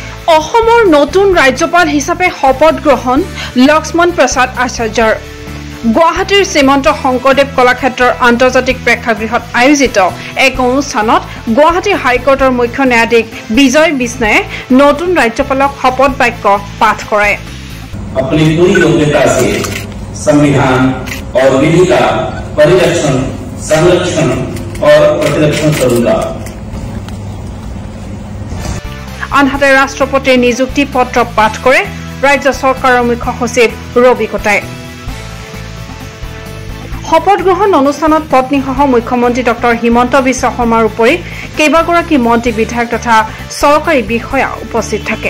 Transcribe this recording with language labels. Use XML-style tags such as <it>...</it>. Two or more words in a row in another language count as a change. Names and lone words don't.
<as>অসমৰ নতুন ৰাজ্যপাল হিচাপে শপত গ্ৰহণ লক্ষ্মণ প্ৰসাদ আচাৰ্যৰ গুৱাহাটীৰ শ্ৰীমন্ত শংকৰদেৱ কলাক্ষেত্ৰৰ আন্তৰ্জাতিক প্ৰেক্ষাগৃহত আয়োজিত এক অনুষ্ঠানত গুৱাহাটী হাইকোৰ্টৰ মুখ্য ন্যায়াধীশ বিজয় বিষ্ণয়ে নতুন ৰাজ্যপালক শপত বাক্য পাঠ কৰায়।</as> <hi>अपनी पूरी योग्यता से संविधान और विधि का परिरक्षण, संरक्षण और प्रतिरक्षण करूंगा।</hi> <as>আনহাতে ৰাষ্ট্ৰপতিৰ নিযুক্তি পত্ৰ পাঠ কৰে ৰাজ্য চৰকাৰৰ মুখ্য সচিব ৰবি কটাই। শপত গ্ৰহণ অনুষ্ঠানত পত্নীসহ মুখ্যমন্ত্ৰী ডক্টৰ হিমন্ত বিশ্ব শৰ্মাৰ উপৰি কেইবাগৰাকী মন্ত্ৰী বিধায়ক তথা চৰকাৰী বিষয়া উপস্থিত থাকে।</as>